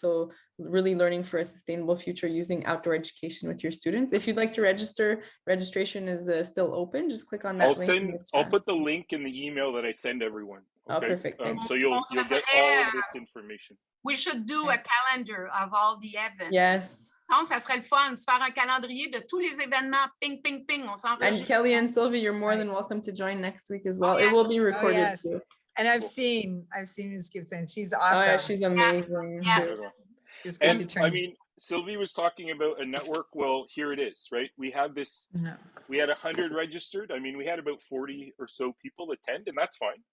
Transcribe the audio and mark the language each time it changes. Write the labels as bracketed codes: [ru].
[en] So really learning for a sustainable future using outdoor education with your students. If you'd like to register, registration is still open. Just click on that link. I'll put the link in the email that I send everyone. Okay? Oh, perfect. So you'll get all of this information. We should do a calendar of all the events. Yes. [fr] Non, ça serait le fun, se faire un calendrier de tous les événements. Ping, ping, ping. On s'enregistre. [en] And Kelly and Sylvie, you're more than welcome to join next week as well. It will be recorded too. And I've seen Ms. Gibson. She's awesome. Oh, yeah, she's amazing. She's good to turn. I mean, Sylvie was talking about a network. Well, here it is, right? We have this, we had 100 registered. I mean, we had about 40 or so people attend, and that's fine.